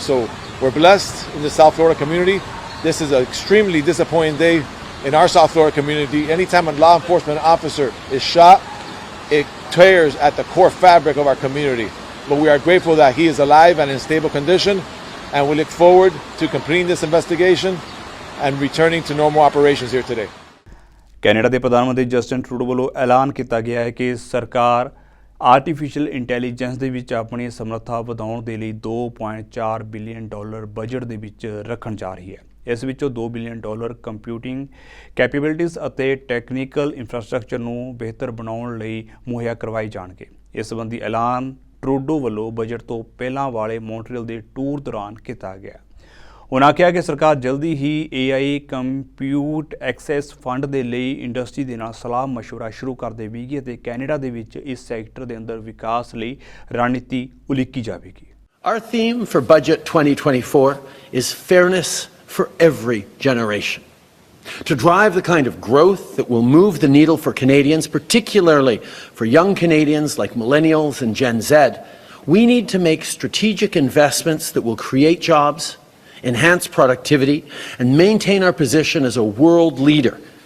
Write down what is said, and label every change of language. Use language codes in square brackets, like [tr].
[en] So we're blessed in the South Florida community. This is an extremely disappointing day in our South Florida community. Anytime a law enforcement officer is shot, it tears at the core fabric of our community. But we are grateful that he is alive and in stable condition, and we look forward to completing this investigation and returning to normal operations here today. [pa] Canada ਦੇ ਪ੍ਰਧਾਨ ਮੰਤਰੀ Justin Trudeau ਵੱਲੋਂ ਐਲਾਨ ਕੀਤਾ ਗਿਆ ਹੈ ਕਿ ਸਰਕਾਰ ਆਰਟੀਫੀਸ਼ੀਅਲ ਇੰਟੈਲੀਜੈਂਸ ਦੇ ਵਿੱਚ ਆਪਣੀ ਸਮਰੱਥਾ ਵਧਾਉਣ ਦੇ ਲਈ $2.4 ਬਿਲੀਅਨ ਬਜਟ ਦੇ ਵਿੱਚ ਰੱਖਣ ਜਾ ਰਹੀ ਹੈ। ਇਸ ਵਿੱਚੋਂ $2 ਬਿਲੀਅਨ ਕੰਪਿਊਟਿੰਗ ਕੈਪੇਬਿਲਿਟੀਜ਼ ਅਤੇ ਟੈਕਨੀਕਲ ਇਨਫਰਾਸਟ੍ਰਕਚਰ ਨੂੰ ਬਿਹਤਰ ਬਣਾਉਣ ਲਈ ਮੁਹੱਈਆ ਕਰਵਾਏ ਜਾਣਗੇ। ਇਸ ਸੰਬੰਧੀ ਐਲਾਨ ਟਰੂਡੋ ਵੱਲੋਂ ਬਜਟ ਤੋਂ ਪਹਿਲਾਂ ਵਾਲੇ ਮੌਂਟਰੀਅਲ ਦੇ ਟੂਰ ਦੌਰਾਨ ਕੀਤਾ ਗਿਆ। ਉਹਨਾਂ ਕਿਹਾ ਕਿ ਸਰਕਾਰ ਜਲਦੀ ਹੀ AI ਕੰਪਿਊਟ ਐਕਸੈਸ ਫੰਡ ਦੇ ਲਈ ਇੰਡਸਟਰੀ ਦੇ ਨਾਲ ਸਲਾਹ ਮਸ਼ਵਰਾ ਸ਼ੁਰੂ ਕਰ ਦੇਵੇਗੀ ਅਤੇ ਕੈਨੇਡਾ ਦੇ ਵਿੱਚ ਇਸ ਸੈਕਟਰ ਦੇ ਅੰਦਰ ਵਿਕਾਸ ਲਈ ਰਣਨੀਤੀ ਉਲੀਕੀ ਜਾਵੇਗੀ। [en] Our theme for budget 2024 is fairness for every generation. To drive the kind of growth that will move the needle for Canadians, particularly for young Canadians like millennials and Gen Z, we need to make strategic investments that will create jobs, enhance productivity, and maintain our position as a world leader